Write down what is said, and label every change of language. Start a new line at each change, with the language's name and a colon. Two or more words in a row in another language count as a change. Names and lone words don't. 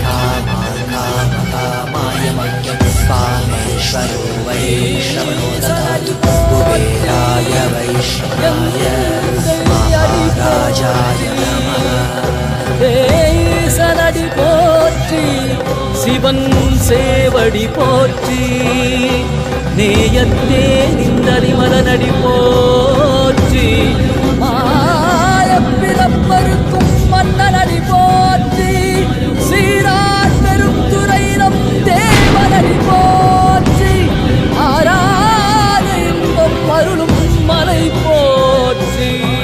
Sanskrit: कामाय मह्यं कामेश्वरो वै श्रवणो ददातु कुबेराय वैष्णवाय महाराजाय नमः
Tamil: சனடி போற்றி சிவன் சேவடி போற்றி நேயத்தே நின்றறிமலனடி போற்றி ஆயப்பிறப்பருக்கும் மன்னனடி போற்றி சீரார் பெரும் துறையினம் தேவனடி போற்றி ஆராத இன்பம் அருளும் மலை போற்றி